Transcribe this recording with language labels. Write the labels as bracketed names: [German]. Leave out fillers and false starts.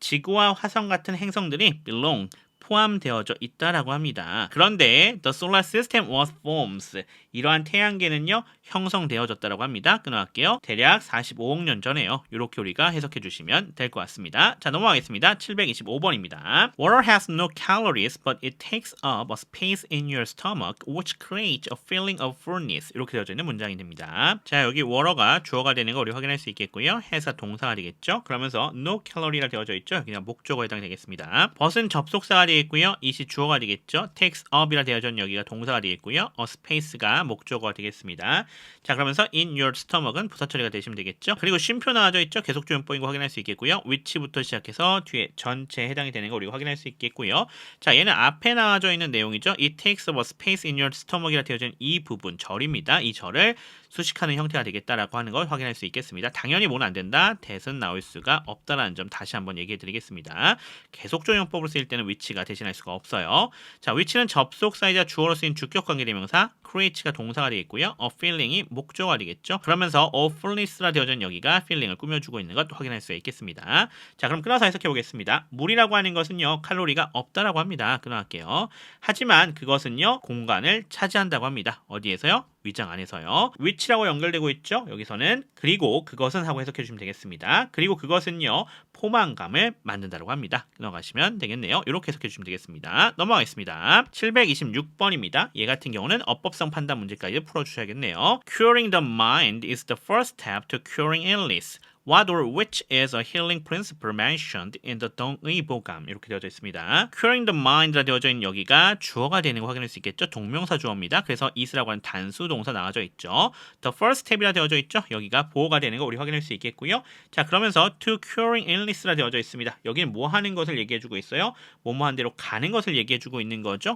[Korean] 지구와 화성 같은 행성들이 belong, 포함되어져 있다라고 합니다. 그런데 [English] the solar system was formed, [Korean] 이러한 태양계는요 형성되어졌다라고 합니다. 끊어갈게요. 대략 45억 년 전에요. 이렇게 우리가 해석해 주시면 될 것 같습니다. 자, 넘어가겠습니다. 725번입니다. [English] Water has no calories, but it takes up a space in your stomach, which creates a feeling of fullness. [Korean] 이렇게 되어져 있는 문장이 됩니다. 자, 여기 water가 주어가 되는 거 우리 확인할 수 있겠고요. has가 동사가 되겠죠. 그러면서 no calorie라 되어져 있죠. 여기가 목적어에 해당이 되겠습니다. but은 접속사가 되겠고요. it이 주어가 되겠죠. takes up이라 되어져 있는 여기가 동사가 되겠고요. a space가 목적어가 되겠습니다. 자, 그러면서 in your stomach은 부사 처리가 되시면 되겠죠. 그리고 쉼표 나와져 있죠. 계속조용법인 거 확인할 수 있겠고요. which부터 시작해서 뒤에 전체에 해당이 되는 거 우리가 확인할 수 있겠고요. 자, 얘는 앞에 나와져 있는 내용이죠. [English] It takes up a space in your stomach이라 [Korean] 되어져 있는 이 부분, 절입니다. 이 절을 수식하는 형태가 되겠다라고 하는 걸 확인할 수 있겠습니다. 당연히 뭐는 안 된다, that은 나올 수가 없다라는 점 다시 한번 얘기해 드리겠습니다. 계속조용법으로 쓰일 때는 which가 대신할 수가 없어요. 자, which는 접속사이자 주어로 쓰인 주격관계 대명사, create가 동사가 되겠고요. a feeling이 목적어가 되겠죠. 그러면서 a fullness라 되어져 있는 여기가 feeling을 꾸며주고 있는 것 확인할 수가 있겠습니다. 자, 그럼 끊어서 해석해 보겠습니다. 물이라고 하는 것은요 칼로리가 없다라고 합니다. 끊어갈게요. 하지만 그것은요 공간을 차지한다고 합니다. 어디에서요? 위장 안에서요. which라고 연결되고 있죠. 여기서는 그리고 그것은 하고 해석해 주시면 되겠습니다. 그리고 그것은요 포만감을 만든다고 합니다. 넘어가시면 되겠네요. 이렇게 해석해 주시면 되겠습니다. 넘어가겠습니다. 726번입니다. 얘 같은 경우는 어법성 판단 문제까지 풀어주셔야겠네요. [English] Curing the mind is the first step to curing illness. What or which is a healing principle mentioned in the 동의보감 [Korean] 이렇게 되어져 있습니다. Curing the mind라 되어져 있는 여기가 주어가 되는 거 확인할 수 있겠죠. 동명사 주어입니다. 그래서 is라고 하는 단수 동사 나와져 있죠. The first step이라 되어져 있죠. 여기가 보어가 되는 거 우리 확인할 수 있겠고요. 자, 그러면서 to curing illness라 되어져 있습니다. 여기는 뭐 하는 것을 얘기해주고 있어요? 뭐뭐 한 대로 가는 것을 얘기해주고 있는 거죠.